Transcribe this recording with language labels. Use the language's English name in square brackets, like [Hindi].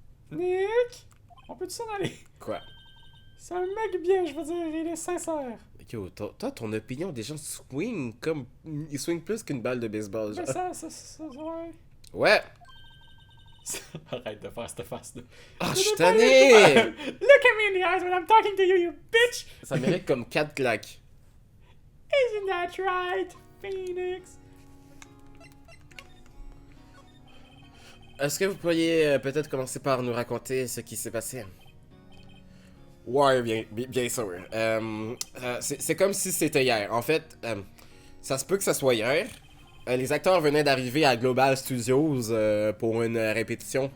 [French] Nick? On peut-tu s'en aller? Quoi? C'est un mec bien, je veux dire, il est sincère. Yo, toi, ton opinion des gens swing comme... Ils swingent plus qu'une balle de baseball, genre. Mais ça, ouais. Ouais. Arrête de faire cette face-là. Ah, je suis tanné! [English] Look at me in the eyes when I'm talking to you, you bitch! [French] Ça mérite comme 4 claques. [English] Isn't that right, Phoenix? [French] Est-ce que vous pourriez peut-être commencer par nous raconter ce qui s'est passé? Ouais, bien sûr. C'est comme si c'était hier. En fait, ça se peut que ça soit hier. Les acteurs venaient d'arriver à Global Studios pour une répétition.